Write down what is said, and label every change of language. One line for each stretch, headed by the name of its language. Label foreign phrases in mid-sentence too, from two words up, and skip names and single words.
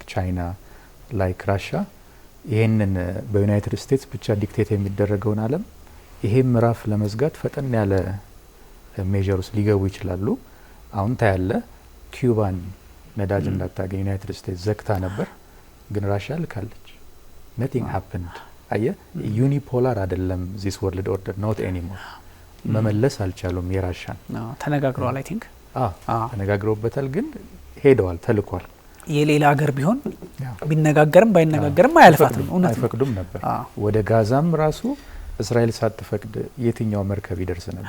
Amharic: ቻይና ላይክ ራሽያ ይሄንን በዩናይትድ ስቴትስ ብቻ ዲክቴት የሚደረገውን ዓለም ይሄ ምዕራፍ ለመዝጋት ፈጠን ያለ ሜጀርስ ሊገቡ ይችላሉ። አሁን ታያለ ኩባን ነዳጅ እንዳታገኝ ዩናይትድ ስቴትስ ዘግታ ነበር፣ ግን ራሽያ ልካለች።
English: nothing happened።
Amharic: አየ ዩኒፖላር አይደለም
English: this world order not anymore።
Amharic: መመለስ አልቻሉም። የራሽያን
English: ተነጋግረዋል። I think
Amharic: ተነጋግረውበታል፣ ግን ሄደዋል፣ ተልኳል። የሌላ ሀገር ቢሆን ቢነጋገርም ባይነጋገርም አያልፋትም። እውነት አይፈቅዱም ነበር። ወደ ጋዛም ራሱ እስራኤል ሳትፈቅድ የትኛው መርከብ ይደርስ ነበር?